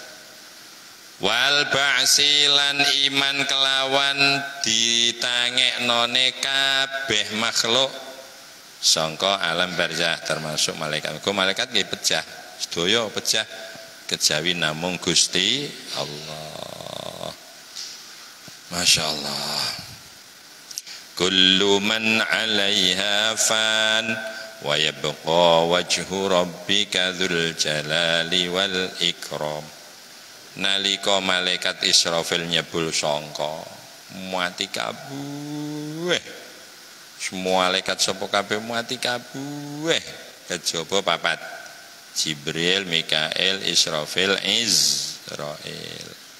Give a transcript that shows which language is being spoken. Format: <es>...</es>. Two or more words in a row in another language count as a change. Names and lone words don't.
<jv>Wal ba'silan iman kelawan ditangeknone kabeh makhluk sangka alam barzakh termasuk malaikat. Kok malaikat nggih pecah. Sedaya pecah kejawi namung Gusti Allah.</jv> <ar>ما شاء الله. كل من عليها فان ويبقى وجه ربك ذو الجلال والإكرام.</ar> <jv>Nalika malaikat Israfil nyebul sangka mati kabeh.</jv> <id>Semua malaikat</id> <jv>sapa kabeh mati kabeh. Kejaba papat. Jibril, Mikail, Israfil, Izrail.</jv>